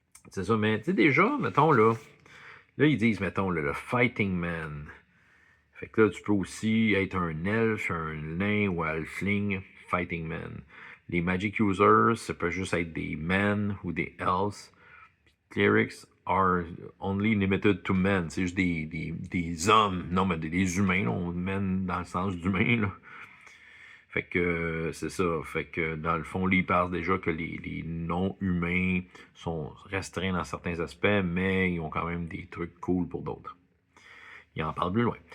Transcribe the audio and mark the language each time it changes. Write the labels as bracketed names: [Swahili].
[French] C'est ça, mais tu sais, déjà, mettons, là, ils disent, mettons, le Fighting Man. Fait que là, tu peux aussi être un elfe, un nain ou un halfling Fighting Man. Les Magic Users, ça peut juste être des men ou des elves. [English] Clerics are only limited to men. [French] C'est juste des hommes. Non, mais des humains. Là. On mène dans le sens d'humain. Là. Fait que c'est ça. Fait que dans le fond, ils parlent déjà que les non-humains sont restreints dans certains aspects, mais ils ont quand même des trucs cool pour d'autres. Ils en parlent plus loin.